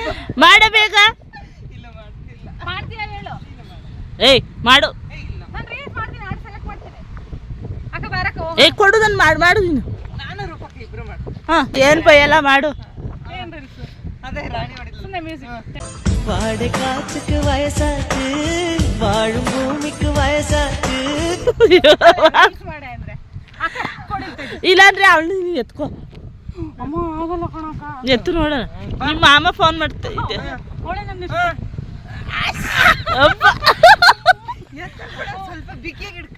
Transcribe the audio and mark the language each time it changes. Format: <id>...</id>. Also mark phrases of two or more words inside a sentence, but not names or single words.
<kn>ಮಾಡ ಬೇಗ. ಮಾಡ್ತೀಯ ಹೇಳು. ಏಯ್ ಮಾಡು. ನಾನು ರೀಲ್ಸ್ ಮಾಡ್ತೀನಿ,</kn> <en>add select</en> <kn>ಮಾಡ್ತೀನಿ. ಅಕ್ಕ ಬಾರಕ್ಕ ಹೋಗು. ಏಯ್ ಕೊಡು, ನಾನು ಮಾಡು ನೀನು. ನಾನು ರೂಪಕ್ಕೆ ಇಬ್ರು ಮಾಡು. ಹಾಂ ಏನು ಎಲ್ಲ ಮಾಡು. ಏನ್ ರೀಲ್ಸ್? ಅದೇ ರಾಣಿ ಮಾಡಿದ್ಲು. ಸುಮ್ಮನೆ ಮ್ಯೂಸಿಕ್.</kn> <ta>வாடை காற்றுக்கு வயசாச்சு வாழும் பூமிக்கு வயசாச்சு</ta> <kn>ರೀಲ್ಸ್ ಮಾಡೆ ಅಂದ್ರೆ ಅಕ್ಕ ಕೊಡಿರ್ತೀನಿ. ಇಲ್ಲಾಂದ್ರೆ ಅವಳು ನೀನು ಎತ್ಕೋ. ಅಮ್ಮ ಆಗಲ್ಲ ಕಣಕ್ಕ. ಎತ್ತು ನೋಡೋಣ. ನಿಮ್ಮ ಮಾಮ ಫೋನ್ ಮಾಡ್ತಾ ಇದ್ದೆ. ಅವಳೆ ನನ್ನ ಅಬ್ಬ. ಸ್ವಲ್ಪ ಬಿಗಿಯಾಗಿ ಹಿಡ್ಕ</kn>